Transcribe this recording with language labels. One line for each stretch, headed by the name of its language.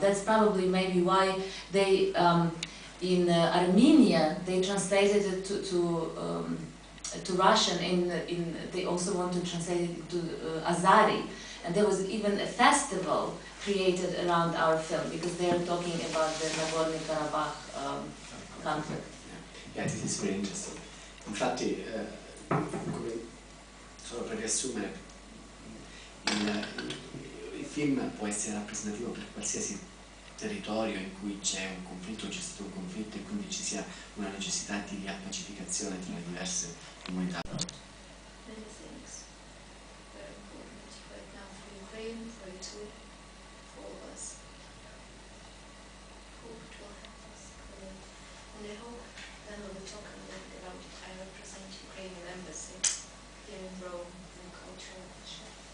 English: That's probably maybe why they, in Armenia, they translated it to Russian, they also want to translate it to Azari. And there was even a festival created around our film, because they are talking about the Nagorno-Karabakh conflict. Yeah, this is very interesting.
Italian: Infatti, solo per riassumere, il film può essere rappresentativo per qualsiasi territorio in cui c'è un conflitto, c'è stato un conflitto e quindi ci sia una necessità di riappacificazione tra le diverse comunità.
English: Many things very important right now for Ukraine, for you too, for all of us. Hope it will help us. And I hope then we'll be talking a little bit about it. I represent Ukrainian embassy here in Rome in cultural workshop.